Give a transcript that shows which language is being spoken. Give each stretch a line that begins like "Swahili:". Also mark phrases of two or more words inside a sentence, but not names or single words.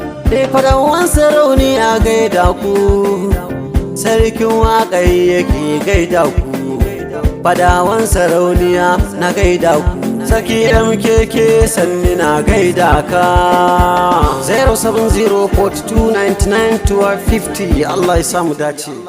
Hausa: Eh, fadawan sarauniya gaida ku. Sarkin waƙai yake gaida ku. Fadawan sarauniya na gaida ku. Sarki M K K sanni na gaida ka. Zero seven zero forty two ninety nine twelve fifty. Allah ya samu dace.